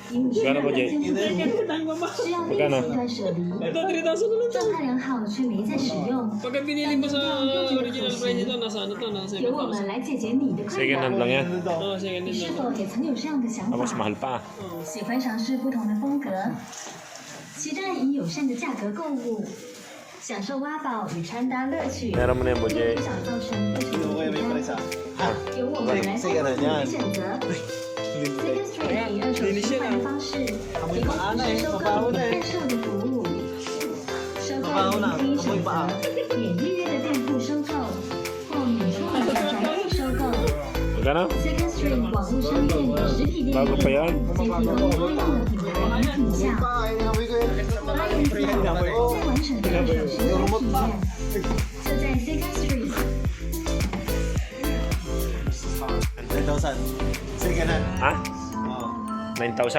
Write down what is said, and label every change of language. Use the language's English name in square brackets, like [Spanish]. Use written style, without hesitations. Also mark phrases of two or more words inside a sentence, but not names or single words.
[Filipino] Magkano mo, Jay? [Chinese] 需要立即断舍离。状态良好却没再使用， [Filipino] Pagka binili mo sa original price nito, nasa ano to, nasa [Chinese] 由我们 [Filipino] 7,000. [Chinese] 来解决你的困 [Filipino] Second [Chinese] 扰。 [Filipino] hand lang yan. Oo, second [Chinese] 你 [Filipino] hand [Chinese] 是 [Filipino] lang. [Chinese] 否也曾有这样的想 [Filipino] Tapos [Chinese] 法？ [Filipino] mahal pa. [Chinese] 喜欢尝试不同的风格，期待以友善的价格购物，享受挖宝与穿搭乐趣， [Filipino] Meron mo na yan, [Chinese] 不 [Filipino] Jay. [Chinese] 想造成不舒服的负担。由我们来丰富你的选择。Second Street 以二手交换方式提供收购与贩售的服务，收购您可以选择免预约的店铺收购，或免出门的转店收购。 [Filipino] Magkano? [Chinese] Second Street 网络商店与实体店 [Filipino] Bago pa yan. [Chinese] 皆提供多样的品牌与品项，发现最完整的二手时装体验，就在 Second Street。 [Filipino] 9,000. [English] Second hand. [Filipino] Ha? Oo. 9,000?